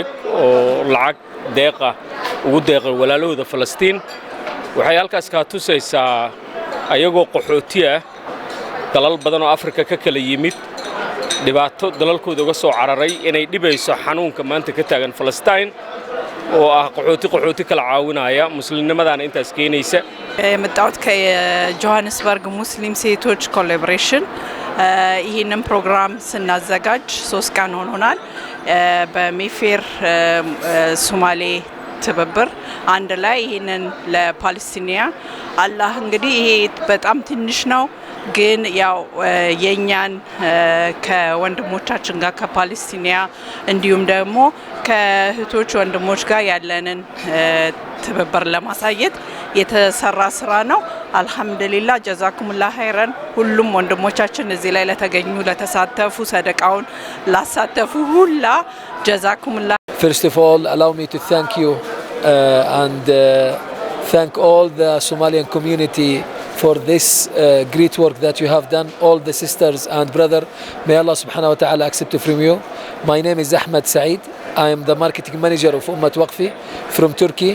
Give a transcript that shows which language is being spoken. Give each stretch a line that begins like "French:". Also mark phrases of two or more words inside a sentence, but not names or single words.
Somali: oo lacag deeqa ugu deeqay walaalahooda Falastiin waxay halkaas ka tusaysaa ayagoo qaxooti ah dalal badan oo Afrika ka kala yimid dhibaato dalalkooda uga soo cararay inay dhibayso xanuunka maanta ka taagan Falastiin oo ah qaxooti kala caawinaya muslimnimadana intaas keenaysa
Amharic: መጣሁት ከጆሃንስበርግ ሙስሊም ሴቶች ኮላቦሬሽን ይሄንን ፕሮግራም ስናዘጋጅ 3 ቀን ሆኖናል በሜፌር ሶማሌ ትብብር አንድ ላይ ይሄንን ለፓለስቲኒያ አላህ እንግዲህ ይሄ በጣም ትንሽ ነው ግን ያው የኛን ከወንድሞቻችን ጋር ከፓለስቲኒያ እንዲሁም ደግሞ ከእህቶች ወንድሞች ጋር ያለንን ትብብር ለማሳየት የተሰራ ስራ ነው አልহামዱሊላህ
Arabic: جزاكم الله خيرا
Amharic: ሁሉም ወንድሞቻችን እዚህ ላይ ለተገኙ ለተሳተፉ ሰደቃውን ላሳተፉ ሁላ ጀዛኩሙላህ.
English: First of all, allow me to thank you and thank all the Somalian community for this great work that you have done, all the sisters and brother. May Allah
Arabic: سبحانه وتعالى
English: accept it from you. My name is Ahmed Saeed. I am the marketing manager of Umayd Waqf from Turkey.